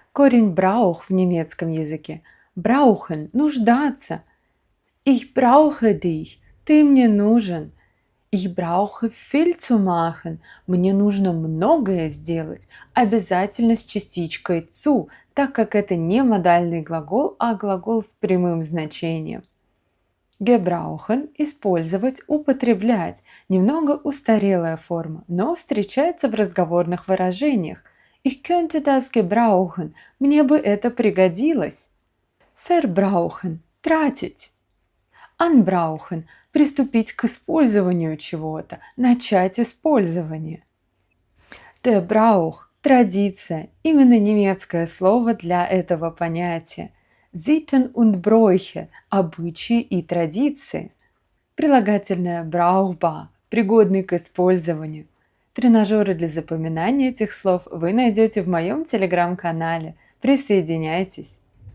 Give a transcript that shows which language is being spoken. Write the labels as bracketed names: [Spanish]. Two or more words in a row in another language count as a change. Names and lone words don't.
[Russian] Корень brauch в немецком языке. [German] Brauchen – нуждаться. Ich brauche dich. [Russian] Ты мне нужен. [German] Ich brauche viel zu machen. [Russian] Мне нужно многое сделать. Обязательно с частичкой zu, так как это не модальный глагол, а глагол с прямым значением. Gebrauchen – использовать, употреблять. Немного устарелая форма, но встречается в разговорных выражениях. [German] Ich könnte das gebrauchen. [Russian] Мне бы это пригодилось. Verbrauchen – тратить. Anbrauchen – приступить к использованию чего-то, начать использование. [German] Der Brauch – [Russian] традиция, именно немецкое слово для этого понятия. [German] Sitten und Bräuche – [Russian] обычаи и традиции. Прилагательное brauchbar – пригодный к использованию. Тренажеры для запоминания этих слов вы найдете в моем телеграм-канале. Присоединяйтесь!